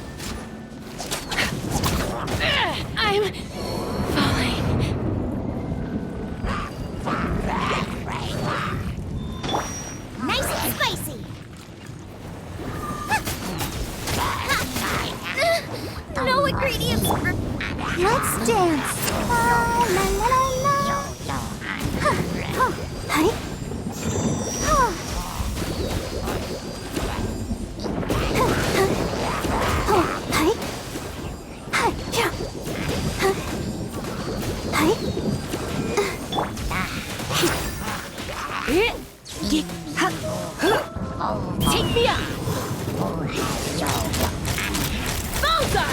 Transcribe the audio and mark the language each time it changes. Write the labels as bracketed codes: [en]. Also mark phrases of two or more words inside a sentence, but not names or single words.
[en] I'm falling. Nice and spicy! No ingredients for... Let's dance! La la la la la! Hi! Hi! Hi! Take me up! Bullseye!